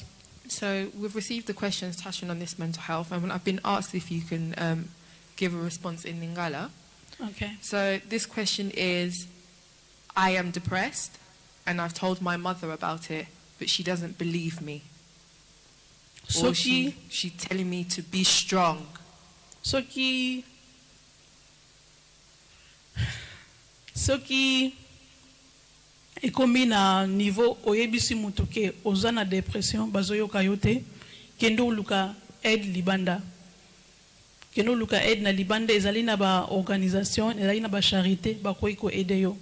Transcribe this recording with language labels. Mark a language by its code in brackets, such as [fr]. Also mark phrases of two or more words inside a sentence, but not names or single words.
[en] So we've received the questions touching on this mental health, and I've been asked if you can give a response in Lingala. Okay. So this question is, I am depressed, and I've told my mother about it, but she doesn't believe me. Or she's telling me to be strong. [ln] Soki ekomi na niveau oyebisi mutu ke oza na depression bazoyoka yote kendo luka aide libanda. Keno luka aide na libanda ezali na ba organisation ezali na ba charité bakoki ko aider yo.